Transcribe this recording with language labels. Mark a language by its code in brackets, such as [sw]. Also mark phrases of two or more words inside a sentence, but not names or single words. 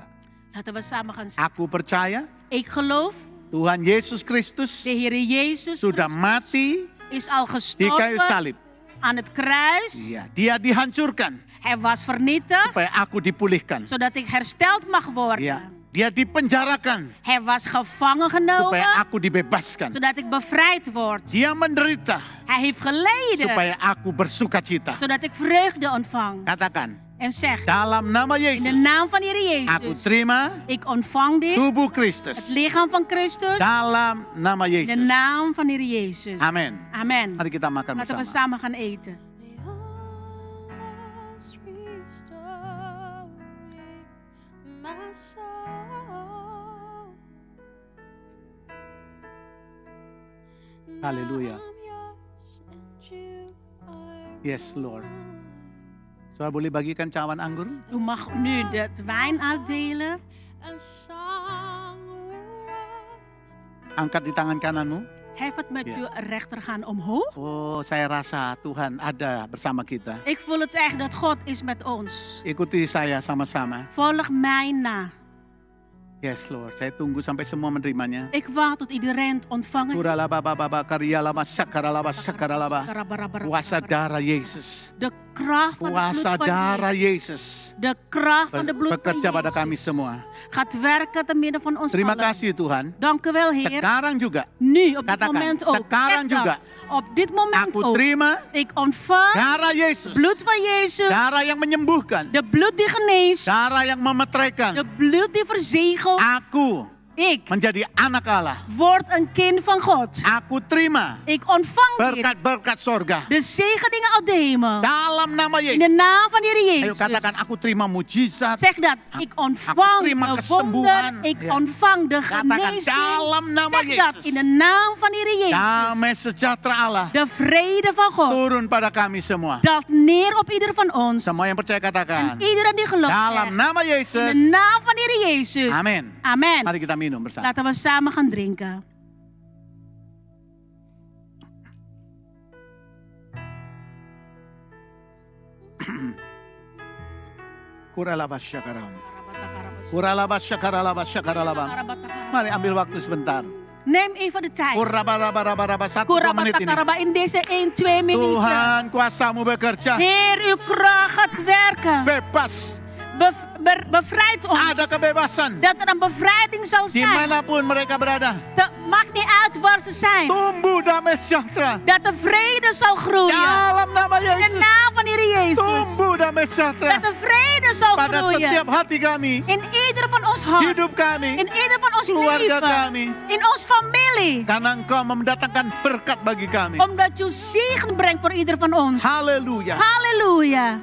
[nl] Laten we samen gaan zeggen. [id] aku percaya [nl] Ik geloof, [id] Tuhan Yesus Kristus [nl] de Heer Jezus [id] sudah mati [nl] is al [id] di kayu [nl] gestorven [id] salib. [nl] aan het kruis. [id] Iya, dia dihancurkan [nl] Hij was vernietigd, [id] supaya aku dipulihkan. [nl] zodat ik hersteld mag worden. [id] Iya, dia dipenjarakan [nl] Hij was gevangen [id] supaya [nl] genomen, [id] aku dibebaskan. [nl] zodat ik bevrijd word. [id] Dia menderita [nl] Hij heeft geleden, [id] supaya aku bersuka cita. [nl] zodat ik vreugde ontvang. [id] Katakan, [nl] En zeg, [id] dalam nama [nl] in de [id] Yesus, [nl] naam van Heer [id] aku [nl] Jezus, [id] terima [nl] ik ontvang dit, [id] tubuh [nl] het [id] Kristus. [nl] lichaam van Christus, [id] Dalam nama [nl] in de [id] Yesus. [nl] naam van Heer Jezus. [id] Amin. [nl] Amen. [id] Mari kita makan [nl] Laten we [id] bersama. [nl] samen gaan eten. [en] My soul. Haleluya. I'm yours and you are Yes, Lord. [id] Saudara boleh bagikan cawan anggur? [nl] U mag nu de wijn uitdelen. [en] a song will rise. [id] Angkat di tangan kananmu. [nl] Hef het met Ja. uw rechterhand omhoog. [id] Oh, saya rasa Tuhan ada bersama kita. [nl] Ik voel het echt dat God is met ons. [id] Ikuti saya sama-sama. [nl] Volg mij na. [en] Yes, Lord. [id] Saya tunggu sampai semua menerimanya. [nl] Ik wacht tot iedereen het ontvangen. Kuralaba baba kariyalaba sakaralaba sakaralaba. [id] Kuasa darah Yesus. [nl] De kracht van het [id] Kuasa [nl] bloed van [id] darah [nl] Jezus. [id] Yesus [nl] De kracht van de bloed van [id] bekerja pada kami [nl] Jezus [id] semua. [nl] gaat werken te midden van ons [id] Terima [nl] allen. [id] kasih Tuhan. [nl] Dank u wel, Heer. [id] Sekarang juga [nl] Nu, op dit [id] Katakan, [nl] moment ook. [id] sekarang [nl] Zeg dat. [id] juga. [nl] Op dit moment [id] aku [nl] ook. [id] terima [nl] Ik ontvang [id] darah Yesus. [nl] bloed van Jezus. [id] Darah yang menyembuhkan. [nl] De bloed die geneest. [id] Darah yang [nl] De [id] memetraikan. [nl] bloed die verzegelt. [id] Aku [nl] Ik [id] menjadi anak Allah. [nl] word een kind van God. [id] Aku terima [nl] Ik ontvang dit. [id] berkat-berkat sorga. [nl] De zegeningen uit de hemel. [id] Dalam nama [nl] In de [id] Yesus. [nl] naam van de Heer [id] Ayo [nl] Jezus. [id] katakan, aku terima mujizat. [nl] Zeg dat. Ik ontvang [id] terima [nl] de [id] kesembuhan. [nl] wonder. Ik Ja. ontvang de [id] Katakan, [nl] genezing. [id] dalam nama [nl] Zeg dat. [id] Yesus. [nl] In de naam van de Heer Jezus. [id] Damai sejahtera Allah [nl] De vrede van God. [id] turun pada kami semua. [nl] Daalt neer op ieder van ons. [id] Semua yang percaya katakan, [nl] Iedereen die gelooft. [id] dalam [nl] echt. [id] nama [nl] In de [id] Yesus. [nl] naam van de Heer Jezus. [id] Amin. [nl] Amen. [id] Mari kita minum bersama. [nl] Laten we samen gaan drinken. Kuralaba syakaram. Kuralaba syakaralaba syakaralaba. [id] Mari ambil waktu sebentar. [nl] Neem even de tijd. [id] Kurabarabaraba 1-2 menit ini. [nl] Kurabatakaraba in deze 1-2 minuten. [id] Tuhan kuasamu bekerja. [nl] Heer, uw kracht gaat werken. [id] Bebas. [nl] Bevrijd ons. [id] Ada kebebasan. [nl] Dat er een bevrijding zal zijn. [id] Dimanapun mereka berada. [nl] Maakt niet uit waar ze zijn. [id] Tumbuh damai sejahtera. [nl] Dat de vrede zal groeien. [id] Dalam nama [nl] In de [id] Yesus. [nl] naam van de Heer Jezus. [id] Tumbuh damai sejahtera. [nl] Dat de vrede zal [id] Pada [nl] groeien. [id] setiap hati kami. [nl] In ieder van ons hart. [id] Hidup kami. [nl] In ieder van ons [id] Keluarga [nl] leven. [id] kami. [nl] In ons familie. [id] Karena engkau mendatangkan berkat bagi kami. [nl] Omdat je zegen brengt voor ieder van ons. [id] Haleluya. [nl] Halleluja.